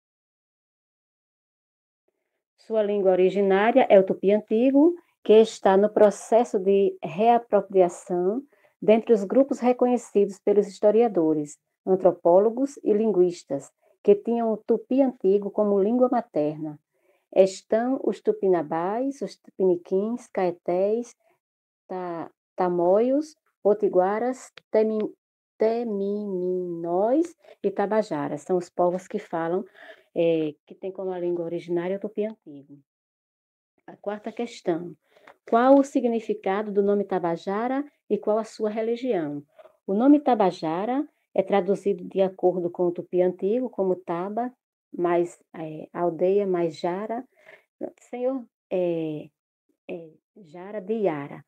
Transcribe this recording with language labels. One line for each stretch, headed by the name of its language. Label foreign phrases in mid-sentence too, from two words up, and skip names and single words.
Portuguese: Sua língua originária é o tupi antigo, que está no processo de reapropriação dentre os grupos reconhecidos pelos historiadores, antropólogos e linguistas, que tinham o tupi antigo como língua materna. Estão os tupinambás, os tupiniquins, caetés, tamoios, potiguaras, temiminóis e tabajaras. São os povos que falam, que têm como língua originária o tupi antigo. A quarta questão. Qual o significado do nome Tabajara e qual a sua religião? O nome Tabajara é traduzido de acordo com o tupi antigo como Taba, mais aldeia, mais Jara, senhor, Jara de Yara.